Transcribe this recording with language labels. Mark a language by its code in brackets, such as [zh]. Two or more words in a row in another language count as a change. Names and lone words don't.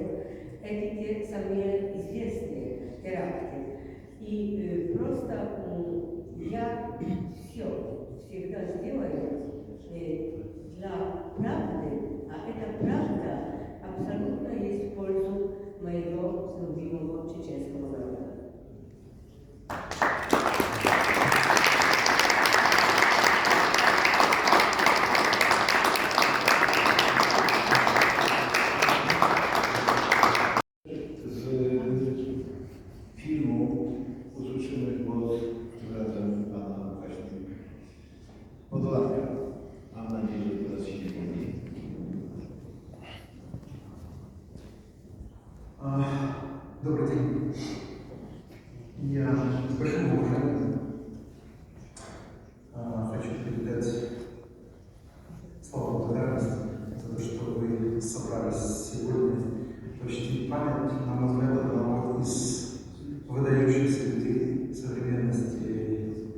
[ru] Эти те самые известные теракты. И просто я всегда сделаю для правды, а эта правда абсолютно есть в пользу моего любимого чеченского народа. [pl] Z filmu usłyszymy głos tym razem pana właśnie Podolaka. Mam nadzieję, że teraz się nie pomyli. [ru] Добрый день. Я с большим уважением хочу передать слова благодарности за то, что вы собрались сегодня почтить память, на мой взгляд, одного из выдающихся людей современности,